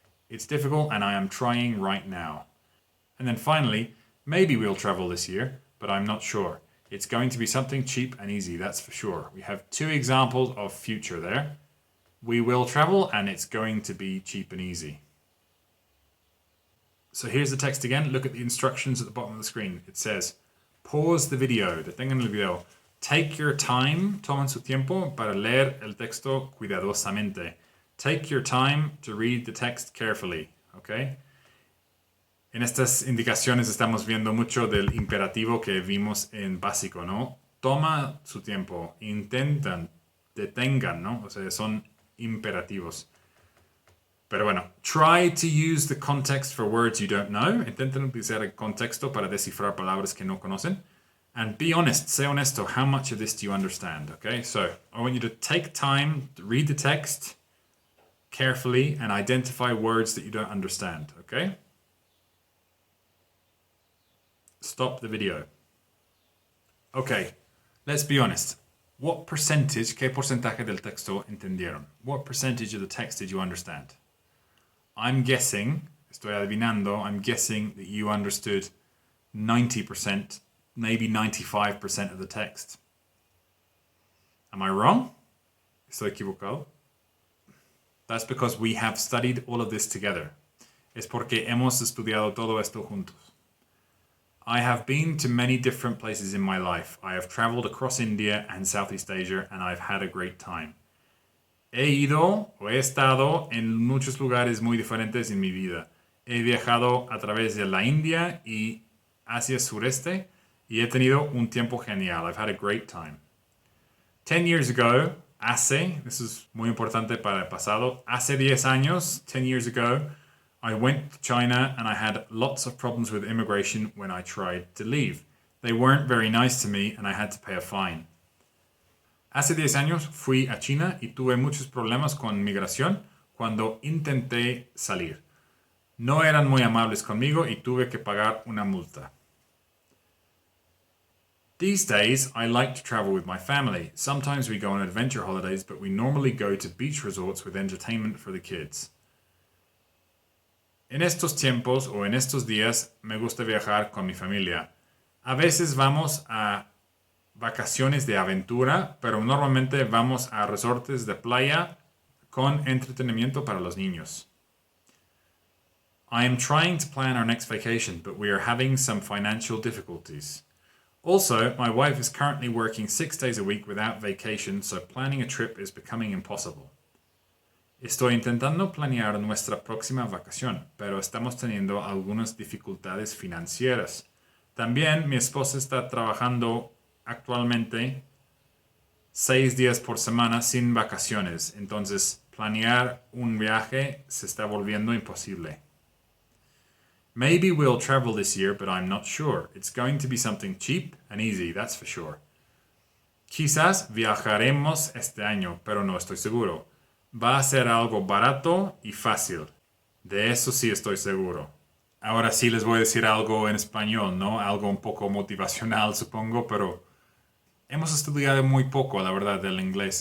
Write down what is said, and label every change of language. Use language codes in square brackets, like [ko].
[en] It's difficult and I am trying right now. And then finally, maybe we'll travel this year, but I'm not sure. It's going to be something cheap and easy, that's for sure. We have 2 examples of future there. We will travel and it's going to be cheap and easy. So here's the text again. Look at the instructions at the bottom of the screen. It says, pause the video. [es] Detengan el video. [en] Take your time, [es] tomen su tiempo para leer el texto cuidadosamente. [en] Take your time to read the text carefully, okay? [es] En estas indicaciones estamos viendo mucho del imperativo que vimos en básico, ¿no? Toma su tiempo, intentan, detengan, ¿no? O sea, son imperativos. Pero bueno, [en] try to use the context for words you don't know. [es] Intenten utilizar el contexto para descifrar palabras que no conocen. [en] And be honest, say honesto, how much of this do you understand, okay? So I want you to take time to read the text carefully and identify words that you don't understand, okay? Stop the video. Okay, let's be honest. What percentage, [es] qué porcentaje del texto entendieron? [en] What percentage of the text did you understand? I'm guessing, [es] estoy adivinando, [en] I'm guessing that you understood 90%, maybe 95% of the text. Am I wrong? [es] ¿Estoy equivocado? [en] That's because we have studied all of this together. [es] Es porque hemos estudiado todo esto juntos. [en] I have been to many different places in my life. I have traveled across India and Southeast Asia and I've had a great time. [es] He ido o he estado en muchos lugares muy diferentes en mi vida. He viajado a través de la India y Asia Sureste y he tenido un tiempo genial. [en] I've had a great time. 10 years ago, this is [es] muy importante para el pasado, hace 10 años, [en] 10 years ago, I went to China and I had lots of problems with immigration when I tried to leave. They weren't very nice to me and I had to pay a fine. [es] Hace 10 años fui a China y tuve muchos problemas con migración cuando intenté salir. No eran muy amables conmigo y tuve que pagar una multa. [en] These days, I like to travel with my family. Sometimes we go on adventure holidays, but we normally go to beach resorts with entertainment for the kids. [es] En estos tiempos o en estos días me gusta viajar con mi familia. A veces vamos a vacaciones de aventura, pero normalmente vamos a resortes de playa con entretenimiento para los niños. [en] I am trying to plan our next vacation, but we are having some financial difficulties. Also, my wife is currently working 6 days a week without vacation, so planning a trip is becoming impossible. [es] Estoy intentando planear nuestra próxima vacación, pero estamos teniendo algunas dificultades financieras. También mi esposa está trabajando actualmente 6 días por semana sin vacaciones, entonces planear un viaje se está volviendo imposible. [en] Maybe we'll travel this year, but I'm not sure. It's going to be something cheap and easy, that's for sure. [es] Quizás viajaremos este año, pero no estoy seguro. Va a ser algo barato y fácil. De eso sí estoy seguro. Ahora sí les voy a decir algo en español, ¿no? Algo un poco motivacional, supongo, pero hemos estudiado muy poco, la verdad, del inglés.